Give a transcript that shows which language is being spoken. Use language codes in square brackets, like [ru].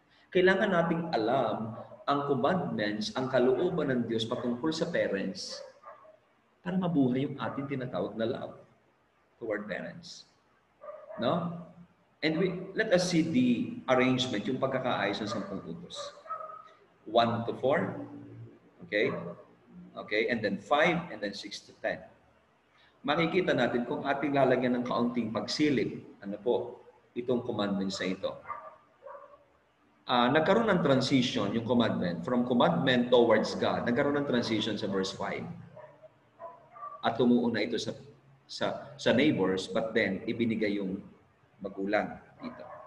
[tl] Kailangan nating alam ang commandments, ang kalooban ng Diyos patungkol sa parents para mabuhay yung ating tinatawag na love toward parents. No? [en] And let us see the arrangement, [tl] yung pagkakaayos ng 10 utos. [en] 1 to 4, okay? Okay, and then 5, and then 6 to 10. [tl] Makikita natin kung ating lalagyan ng kaunting pagsilip, ano po, itong commandment sa ito. Nagkaroon ng transition yung commandment, [en] from commandment towards God, [tl] nagkaroon ng transition sa verse 5. At tumuon na ito sa neighbors, but then ibinigay yung magulang dito.